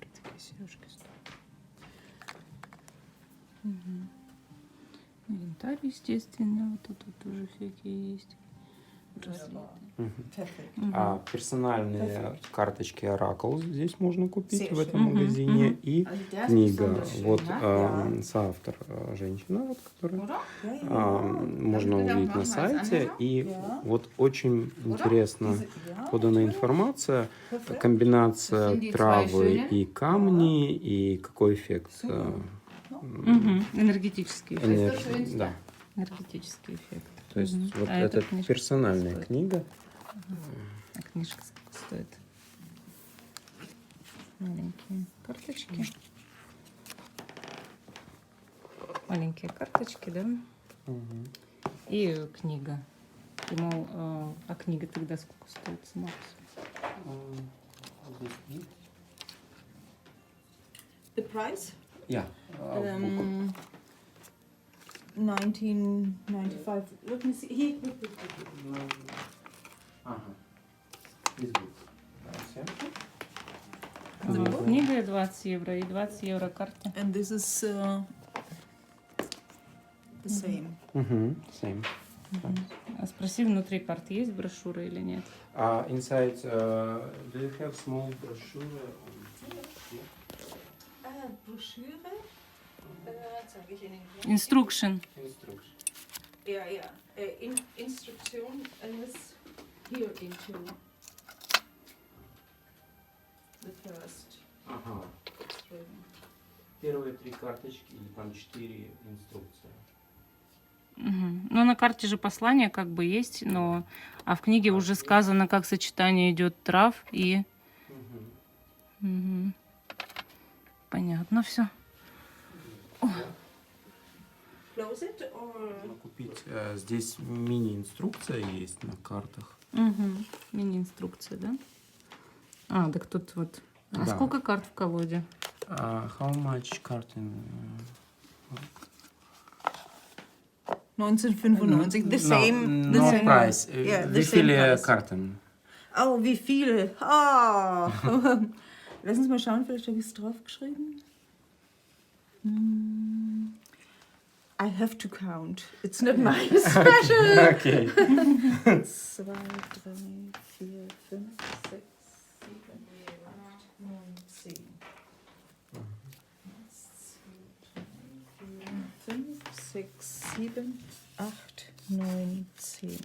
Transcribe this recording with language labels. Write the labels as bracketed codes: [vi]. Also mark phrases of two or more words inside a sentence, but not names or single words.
[ru] Такие сережки стоят. Угу. Янтарь, естественно. Вот тут вот тоже всякие есть. Разлитые. [de] Perfekt. Мгм. [ru] А персональные карточки Oracle здесь можно купить [de] Sehr [ru] в этом [de] schön. [ru] магазине. Мгм, И [de] Also der ist [ru] книга, [de] besonders schön, [ru] вот [de] ne? [ru] соавтор женщина, вот, которая [de] Oder? Ja, ja. [ru] можно [de] Hab ich gedacht, [ru] увидеть на [de] machen wir als [ru] сайте. [de] Anhänger? [ru] И [de] Ja. [ru] вот очень [de] Oder? [ru] интересно [de] Diese- ja, [ru] подана [de] natürlich. [ru] информация, [de] Perfekt. [ru] комбинация [de] Das sind die [ru] травы [de] zwei schönen. [ru] и камни, и какой эффект. Супер. Мгм. Энергетический эффект. энергии. Да. Энергетический эффект. То есть Мгм. вот А эта это книжка персональная сколько стоит? книга. А книжка сколько стоит? Маленькие карточки. Маленькие карточки, да? И книга. И, мол, а книга тогда сколько стоит сама? [en] The price? [de] Ja. [en] 1995. Let me see. Here. [ru] Ага. Книга 20 евро и 20 евро карта. [en] And this is the same. Same. [ru] А спроси, внутри карты есть брошюра или нет? [en] Inside, do you have small brochure? [de] Broschüre? Zeige ich Ihnen gleich. [en] Instruction. Instruction. [de] Ja, ja. [en] Instruktion is here into the first. [ru] Ага. [en] string. [ru] Первые 3 карточки или там 4 инструкции. Мгм. Ну, на карте же послание как бы есть, но... А в книге уже сказано, как сочетание идет трав и... Мгм. Понятно все. [en] Close it or [ru] Можно купить. Здесь мини-инструкция есть на картах. Мини-инструкция, да? А, так тут вот... А Да. сколько карт в колоде? [en] How much card in... 1995. The same. The No same. price. Yeah, the [de] Wie [en] same [de] viele [en] price. [de] Karten? Oh, wie viele? Ah. Lass uns mal schauen, vielleicht habe ich es draufgeschrieben. [en] I have to count. It's not my special. Okay. 2, 3, 4, 5, 6, 7, 8, 9, 10. 5, 6, 7, 8, 9, 10.